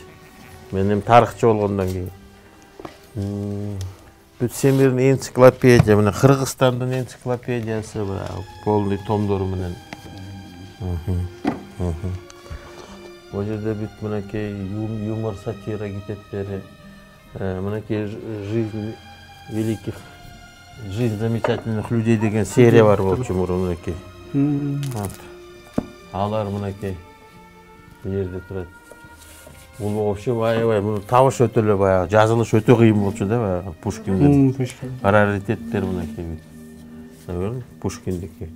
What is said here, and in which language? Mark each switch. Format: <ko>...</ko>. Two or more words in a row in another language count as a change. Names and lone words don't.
<ky>Мен эми тарыхчы болгондон кийин бүт всемирный энциклопедия, мына Кыргызстандын энциклопедиясы полный томдору менен. Бул жерде бүт мынакей юмор, сатира китептери, мынакей</ky> <ru>жизнь великих, жизнь замечательных людей</ru> <ky>деген серия бар болчу мурун мынакей. Алар мынакей бул жерде турат. Бул вообще аябай табыш өтө эле баягы жазылыш өтө кыйын болчу да, баягы Пушкиндин раритеттер мынакей. Пушкиндики.</ky>